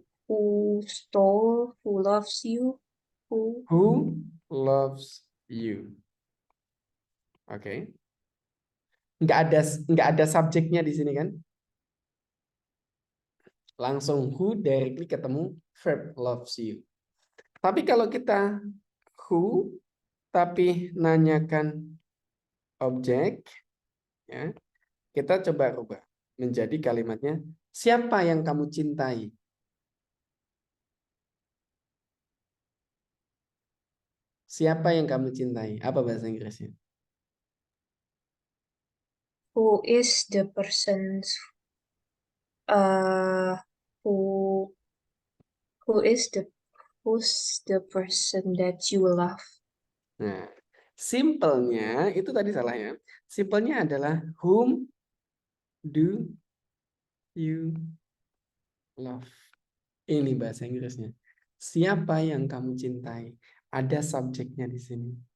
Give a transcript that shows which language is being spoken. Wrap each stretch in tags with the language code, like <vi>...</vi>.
<en>Who stole, who loves you, who Who loves you? Oke.</en> <id>Nggak ada subjeknya di sini kan? Langsung</id> <en>who directly</en> <id>ketemu</id> <en>verb loves you.</en> <id>Tapi kalau kita who tapi nanyakan objek, ya, kita coba rubah menjadi kalimatnya siapa yang kamu cintai? Siapa yang kamu cintai? Apa bahasa Inggrisnya?</id> <en>who is the person's uh who who is the who's the person that you love.</en> <id>Nah, simpelnya itu tadi salah ya. Simpelnya adalah</id> <en>whom do you love?</en> <id>Ini bahasa Inggrisnya. Siapa yang kamu cintai? Ada subjeknya di sini.</id>